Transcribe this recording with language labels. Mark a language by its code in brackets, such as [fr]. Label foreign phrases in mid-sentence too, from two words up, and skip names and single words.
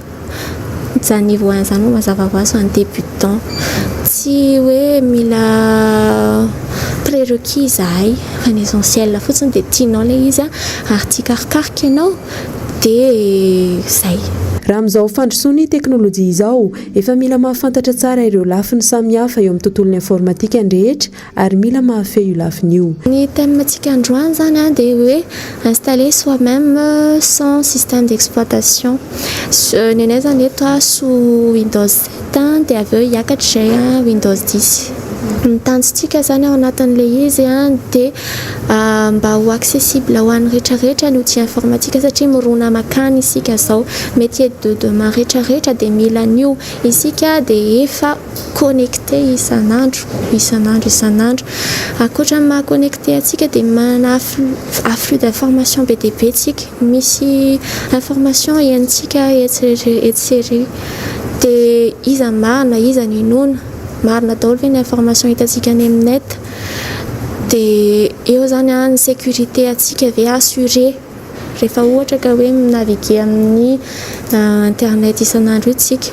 [mg] Za niveau 1 zany mazava ho azy [fr] en débutant [mg] tsy hoe mila prérequis izahay fa ny essentiel fotsiny dia tianao le izy ary tia karokaroka ianao dia zay. Raha amin'izao fandrosoany teknôlôjia izao efa mila mahafantatra tsara ireo lafiny samihafa eo amin'ny tontolon'ny informatika ny rehetra ary mila mahafehy io lafiny io. Ny thème tsika androany zany dia hoe [fr] installer soi-même son système d'exploitation. [mg] Nenay zany eto sous Windows 7 dia avy eo hiakatra izay Windows 10. Ny tanjontsika zany ao anatin'le izy dia mba ho accessible ho an'ny rehetrarehetra ny outil informatika satria mirona makany isika zao [fr] métier de demain [mg] rehetrarehetra dia mila an'io isika dia efa connecté isan'andro. Ankoatra ny maha connecté atsika dia manana [fr] afflux d'information [mg] be dia be tsika, misy information iantsika etsy dia iza marina iza ny inona marina daholo ve ny information hitantsika any amin'ny net dia eo zany ny sécurité atsika ve assuré rehefa ohatra ka hoe minaviguer amin'ny internet isan'andro itsika.